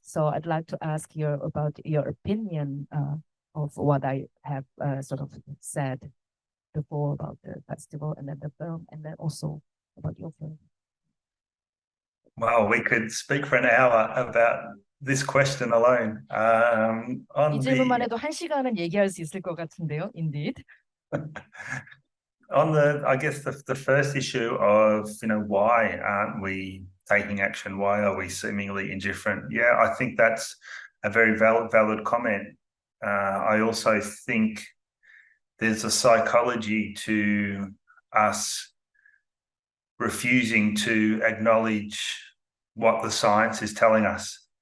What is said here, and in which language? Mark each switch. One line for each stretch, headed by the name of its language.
English: So I'd like to ask you about your opinion of what I have sort of said before about the festival and then the film, and then also about your film. Well, we could speak for an hour about this question alone.
Korean: 이 질문만 해도 1시간은 얘기할 수 있을 것 같은데요, indeed.
English: I guess the first issue of, why aren't we taking action? Why are we seemingly indifferent? Yeah, I think that's a very valid comment. I also think there's a psychology to us refusing to acknowledge what the science is telling us.